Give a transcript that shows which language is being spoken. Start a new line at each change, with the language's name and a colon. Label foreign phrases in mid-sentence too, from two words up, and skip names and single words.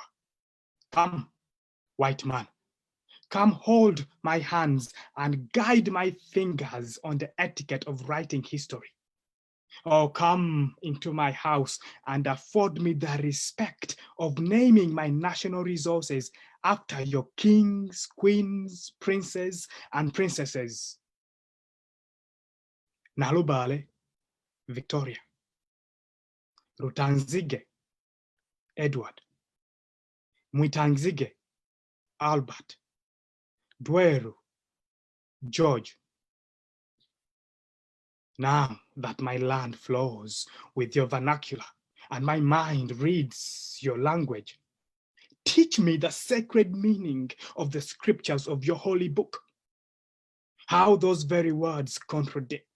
English: Come, white man, come hold my hands and guide my fingers on the etiquette of writing history. Oh, come into my house and afford me the respect of naming my national resources after your kings, queens, princes, and princesses. Nalubale, Victoria. Rutanzige, Edward. Mwitanzige, Albert. Dweru, George. Now that my land flows with your vernacular and my mind reads your language, teach me the sacred meaning of the scriptures of your holy book, how those very words contradict.